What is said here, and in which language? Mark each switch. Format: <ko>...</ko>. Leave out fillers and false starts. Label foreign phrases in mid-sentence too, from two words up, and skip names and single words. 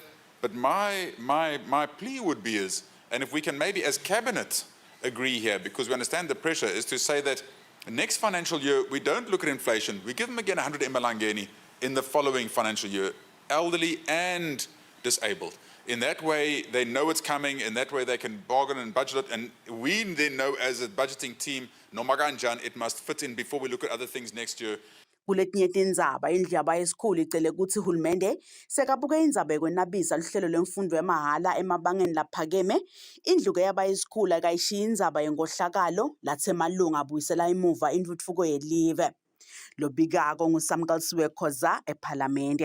<en>But my plea would be and if we can maybe as Cabinet agree here, because we understand the pressure, is to say that next financial year, we don't look at inflation. We give them again 100 Emalangeni in the following financial year, elderly and disabled. In that way, they know it's coming. In that way, they can bargain and budget it. And we then know as a budgeting team, Nomaganjan, it must fit in before we look at other things next year.</en> <ss>Kuletinye tindzaba indlaba yesikhulu icele ukuthi uhulumende sekabuke indzaba yokwenabisa luhlelo lwemfundo yamahhala emabangeni laphakeme. Indlu ke yabayisikhulu akayishiya indzaba yenkohlakalo lathemalunga abuyisela emuva intuthuko yelive. Lobikako nguSamkalisiwe Khoza ePhalamende.</ss>